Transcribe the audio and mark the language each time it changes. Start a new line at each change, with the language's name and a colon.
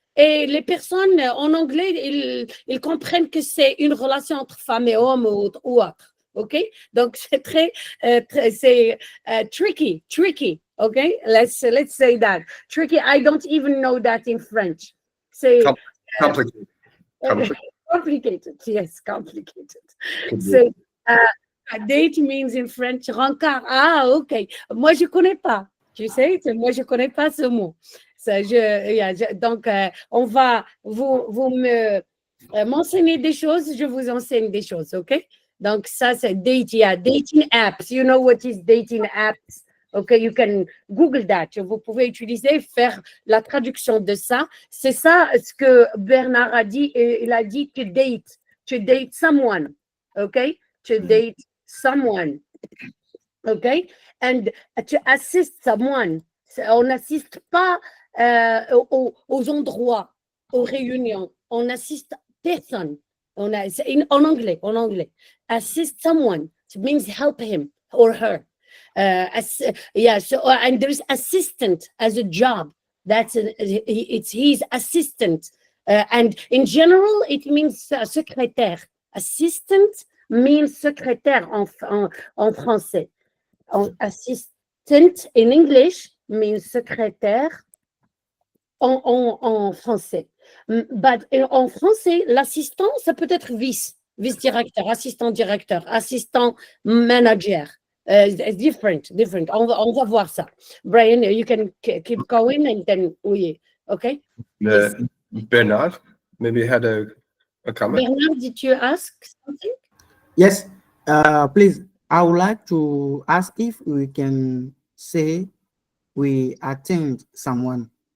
French: Et les personnes en anglais, ils comprennent que c'est une relation entre femmes et hommes ou autre. OK? Donc, c'est c'est tricky. OK?
English: Let's say that. Tricky, I don't even know that in French.
French: C'est
English: Complicated. complicated. Yes, complicated. Could be. So, a date means in French rencard.
French: Ah, ok. Moi, je connais pas. Tu sais, moi, je connais pas ce mot. Ça, donc, on va vous me m'enseigner des choses, je vous enseigne des choses, ok? Donc, ça, c'est date, dating apps.
English: You know what is dating apps? Ok, you can Google that.
French: Vous pouvez utiliser, faire la traduction de ça. C'est ça ce que Bernard a dit. Il a dit
English: to date someone.
French: Ok, to date someone.
English: Ok, and to assist someone.
French: On n'assiste pas aux endroits, aux réunions. On assiste personne. En anglais.
English: Assist someone. It means help him or her. So and there's assistant as a job. It's his assistant. And in general, it means secrétaire. Assistant means
French: secrétaire en français.
English: Assistant in English means
French: secrétaire en français. But en français, l'assistant, ça peut être vice-directeur, assistant-directeur, assistant manager.
English: Different.
French: On va voir ça.
English: Bryan, you can keep going and then okay? Bernard maybe had a comment. Bernard, did you ask something? Yes, please. I would like to ask if we can say we attend someone.